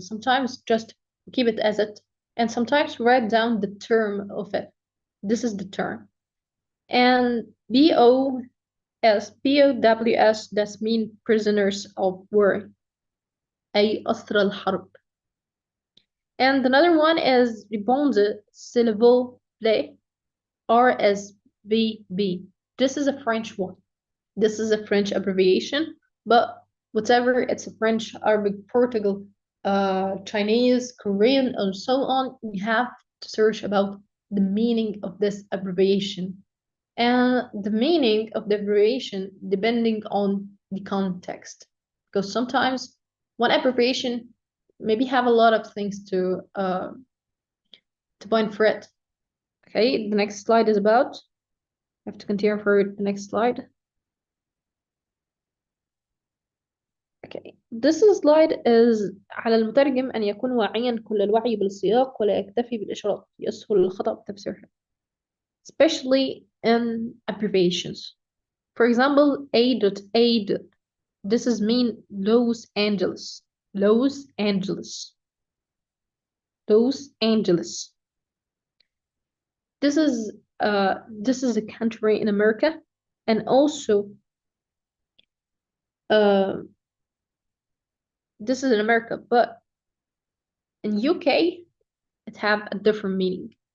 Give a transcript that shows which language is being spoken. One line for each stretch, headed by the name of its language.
English: Sometimes just keep it as it, and sometimes write down the term of it. This is the term. And POWS, that mean prisoners of war,
Arabic: أي أسرى الحرب.
English: And another one is
French: répondez, s'il vous plaît,
English: RSVB. This is a French one. This is a French abbreviation, but whatever, it's a French, Arabic, Portugal, Chinese, Korean, and so on. We have to search about the meaning of this abbreviation. And the meaning of the abbreviation depending on the context. Because sometimes one abbreviation maybe have a lot of things to point for it. Okay, the next slide is about. I have to continue for the next slide. Okay, this slide is
Arabic: على المترجم أن يكون واعيا كل الوعي بالسياق ولا يكتفي بالإشارات يسهل الخطأ بتفسيرها.
English: Especially in abbreviations. For example, A.A. This is mean Los Angeles. Los Angeles. Los Angeles. This is a country in America, and also this is in America, but in UK it have a different meaning.